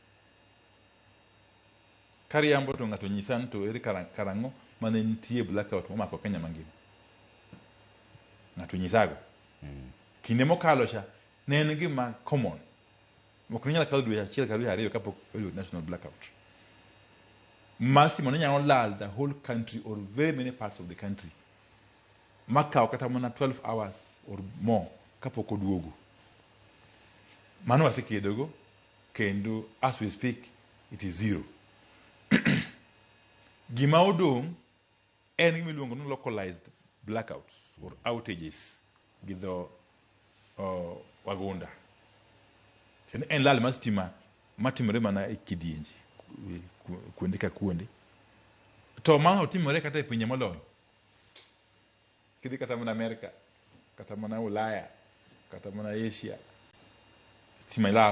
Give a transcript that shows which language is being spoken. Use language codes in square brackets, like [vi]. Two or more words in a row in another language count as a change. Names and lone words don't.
[luo] Kariambo to ng'ato nyisa ni to ere karang'o mane nitie blackout momako Kenya mangima. Ng'ato nyisago. Kinde mokalo cha ne en gima common. Ok ninyal kawo dwe achiel ka dwe ariyo kapok oyudo [en] national blackout. Maximum [luo] nyalo lal [en] the whole country or very many parts of the country. [luo] Makaw kata mana 12 [en] hours or more [luo] kapok oduogo. Mano wasekedogo kendo [en] as we speak it is zero. [luo] Gima odong en gimiluongo ni [en] localized blackouts or outages [luo] gi dho wagunda. Kendo en lal mar sitima matimore mana e kidienje kuonde ka kuonde. To ma otimore kata e pinje molony. Kidhi kata mana Amerika, kata mana Ulaya, kata mana Asia, sitima lal.